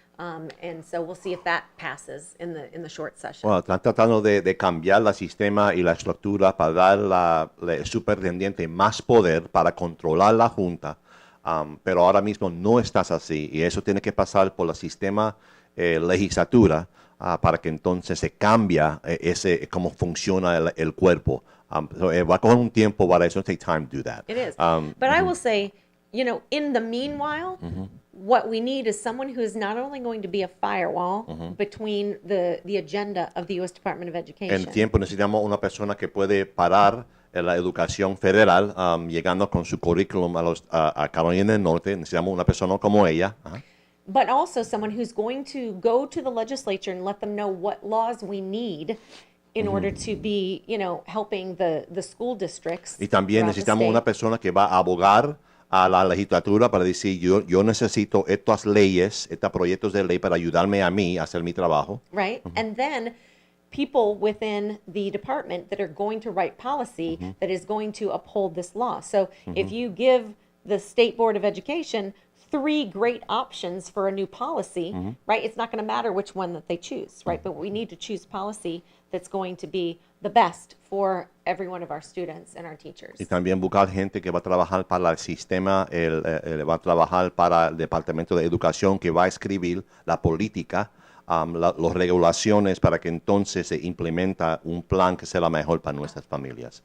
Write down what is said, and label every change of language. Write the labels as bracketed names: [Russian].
[English] And so we'll see if that passes in the short session. [Spanish] Bueno, están tratando de cambiar el sistema y la estructura para dar al superintendente más poder para controlar la junta, pero ahora mismo no estás así y eso tiene que pasar por el sistema legislatura para que entonces se cambia cómo funciona el cuerpo. So, va a coger un tiempo para eso, [English] take time to do that. It is. But I will say, in the meanwhile, what we need is someone who is not only going to be a firewall between the agenda of the U.S. Department of Education. [Spanish] En tiempo necesitamos una persona que puede parar la educación federal, llegando con su currículum a Carolina del Norte. Necesitamos una persona como ella. [English] But also someone who's going to go to the legislature and let them know what laws we need in order to be, helping the school districts. [Spanish] Y también [English] throughout the [Spanish] necesitamos [English] state. [Spanish] una persona que va a abogar a la legislatura para decir, yo necesito estas leyes, estos proyectos de ley para ayudarme a mí a hacer mi trabajo. [English] Right? And then people within the department that are going to write policy that is going to uphold this law. So if you give the State Board of Education 3 great options for a new policy, right? It's not going to matter which one that they choose, right? But we need to choose policy that's going to be the best for every one of our students and our teachers. [Spanish] Y también buscar gente que va a trabajar para el sistema, va a trabajar para el Departamento de Educación, que va a escribir la política, las regulaciones para que entonces se implementa un plan que sea la mejor para nuestras familias.